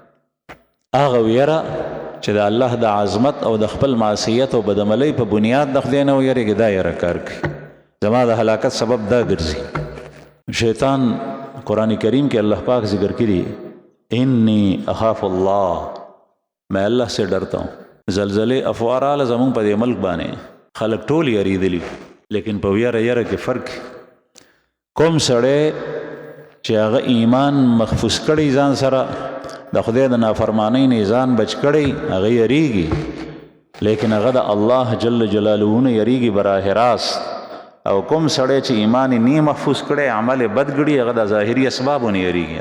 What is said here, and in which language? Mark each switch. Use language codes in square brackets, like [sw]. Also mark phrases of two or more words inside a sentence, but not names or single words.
[ps] هغه یره چې د الله د عظمت او د خپل معصیت او بدعملۍ په بنیاد د خدای نه ویریږي دا یره کار کوي زما د هلاکت سبب دا ګرځي شیطان قرآن کریم کې الله پاک ذکر کړي [ar] انی اخاف الله [ur] میں اللہ سے ڈرتا ہوں [ps] زلزلے افوارال زمون په دې ملک باندې خلک ټول یریدلی لیکن په یره یره کې فرق کوم سړی چې هغه ایمان مخفوظ کړي ځان سره د خدای د نافرمانی نه ځان بچ کړي هغه یریږي لیکن هغه د الله جل جلاله نه یریږي براه راست او کوم سړی چې ایمان نه محفوظ کړي عمل بد کړي هغه د ظاهري اسبابونه یریږي